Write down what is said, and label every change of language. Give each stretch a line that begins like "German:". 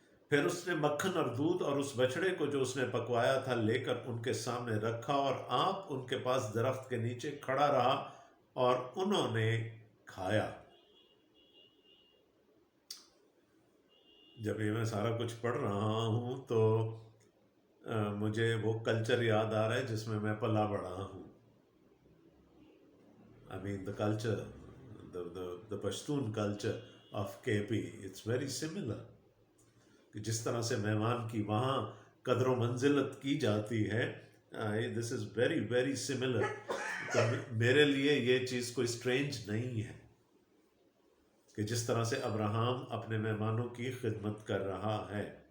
Urdu: پھر اس نے مکھن اور دودھ اور اس بچڑے کو جو اس نے پکوایا تھا لے کر ان کے سامنے رکھا, اور آپ ان کے پاس درخت کے نیچے کھڑا رہا اور انہوں نے کھایا. جب یہ میں سارا کچھ پڑھ رہا ہوں تو مجھے وہ کلچر یاد آ رہا ہے جس میں پلا بڑھا ہوں.
English: I mean the culture, the Pashtun culture of KP, it's very similar.
Urdu: کہ جس طرح سے مہمان کی وہاں قدر و منزلت کی جاتی ہے,
English: this is very very similar.
Urdu: تو میرے لیے یہ چیز کوئی اسٹرینج نہیں ہے کہ جس طرح سے ابراہم اپنے مہمانوں کی خدمت کر رہا ہے.